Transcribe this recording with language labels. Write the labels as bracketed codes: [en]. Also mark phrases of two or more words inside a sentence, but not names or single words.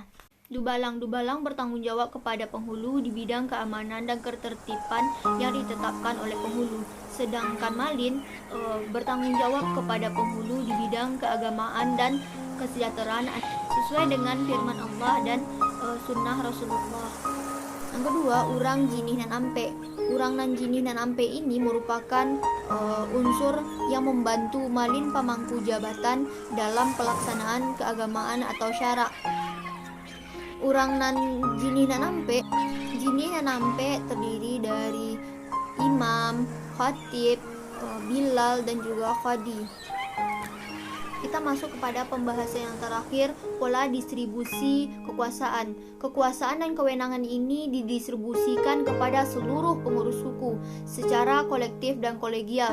[id] Dubalang bertanggung jawab kepada penghulu di bidang keamanan dan ketertiban yang ditetapkan oleh penghulu. Sedangkan malin bertanggung jawab kepada penghulu di bidang keagamaan dan kesejahteraan sesuai dengan firman Allah dan sunnah Rasulullah. Yang kedua, Urang Jinih Nan Ampe. Urang Nan Jinih Nan Ampe ini merupakan unsur yang membantu malin pamangku jabatan dalam pelaksanaan keagamaan atau syarak. Urang Nan Jinih Nan Ampe. Jinih Nan Ampe terdiri dari imam, khatib, bilal, dan juga qadi. Kita masuk kepada pembahasan yang terakhir, pola distribusi kekuasaan. Kekuasaan dan kewenangan ini didistribusikan kepada seluruh pengurus suku secara kolektif dan kolegial.